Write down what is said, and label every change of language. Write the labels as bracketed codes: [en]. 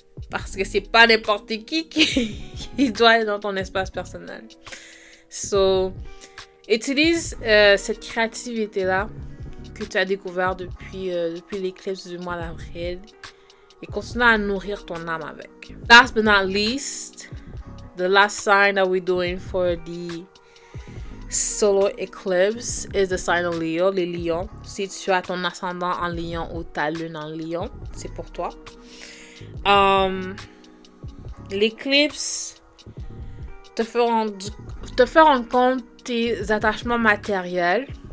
[fr] Parce que c'est pas n'importe qui doit être dans ton espace personnel. So, utilise cette créativité-là que tu as découvert depuis l'éclipse du mois d'avril et continue à nourrir ton âme avec. [en] Last but not least, the last sign that we're doing for the solar eclipse is the sign of Leo, [fr] les lions. Si tu as ton ascendant en lion ou ta lune en lion, c'est pour toi. L'éclipse te fait rendre compte tes attachements matériels.